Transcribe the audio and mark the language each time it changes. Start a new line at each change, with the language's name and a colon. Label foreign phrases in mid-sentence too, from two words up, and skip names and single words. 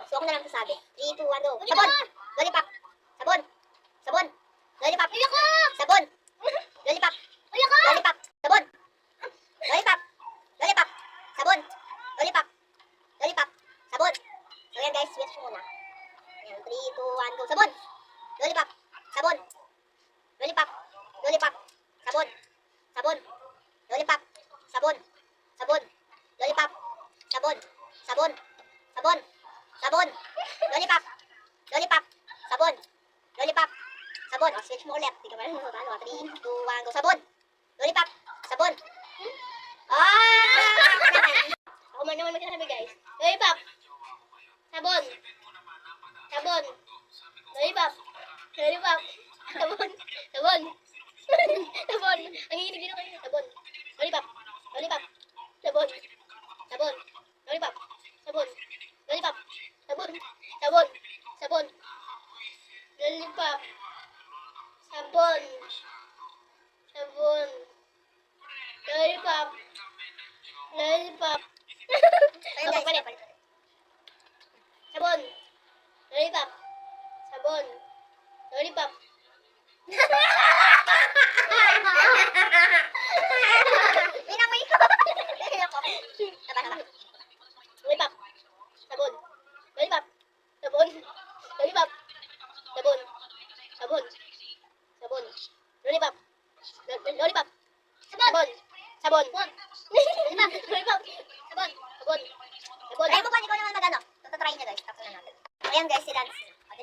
Filipino: So ako na lang sasabi. 3, 2, 1, go. Sabon. Lollipop. Sabon. Sabon. Lollipop. Sabon. Lollipop. Lollipop. Sabon. Lollipop. Lollipop. Sabon. Lollipop. Lollipop. Sabon. So yan guys, switch muna. Ayan, 3, 2, 1, go. Sabon. Lollipop. Sabon. Lollipop. Lollipop. Sabon. Sabon. Lollipop. Sabon. Sabon. Lollipop. Sabon. Sabon. Sabon. Sabon. Lollipop. Lollipop. Sabon. Lollipop. Sabon. O, switch mo ulit. Hindi ka pa rin ano. 3, 2, 1, go. Sabon. Lollipop. Sabon. Ako man naman magsasabi guys. Lollipop. Sabon. Sabon. Lollipop. Lollipop. Sabon. Sabon. Sabon. Ang hihilig din ako yun. Sabon. Lollipop. Lollipop. Sabon. Sabon. Lollipop. Sabon. Lollipop. Sabon. Sabon. Sabon. Lollipop. Sabon. Sabon. Lollipop. Lollipop. Ayun guys, Palit. Sabon. Lollipop. Sabon. Lollipop. Pinamoy ko. Taba. Lollipop. Sabon. Lollipop. Sabon. Lollipop. Sabon. Sabon. Sabon. Lollipop. Lollipop. Sabon. Sabon. Lollipop. Sabon. Sabon. Sabon. Kaya mo ba, ikaw naman mag-ano? Tutatry niya guys. Tapos na natin. Ayan guys, si Lance.